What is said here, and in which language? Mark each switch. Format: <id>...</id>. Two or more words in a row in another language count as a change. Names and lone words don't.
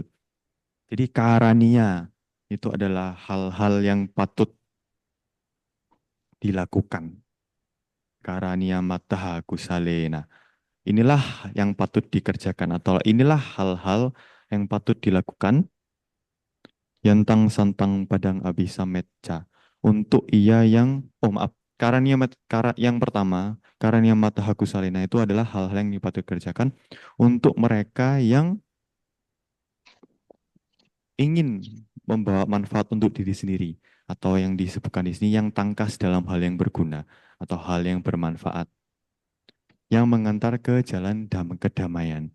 <id>Jadi karania itu adalah hal-hal yang patut dilakukan.</id> <pi>Karania mattaha kusalena.</pi> <id>Inilah yang patut dikerjakan atau inilah hal-hal yang patut dilakukan</id> <pi>yantang santang padang abisa metca.</pi> <id>Untuk ia yang, yang pertama,</id> <pi>karania mattaha kusalena</pi> <id>itu adalah hal-hal yang patut dikerjakan untuk mereka yang ingin membawa manfaat untuk diri sendiri atau yang disebutkan di sini yang tangkas dalam hal yang berguna atau hal yang bermanfaat yang mengantar ke jalan kedamaian.</id>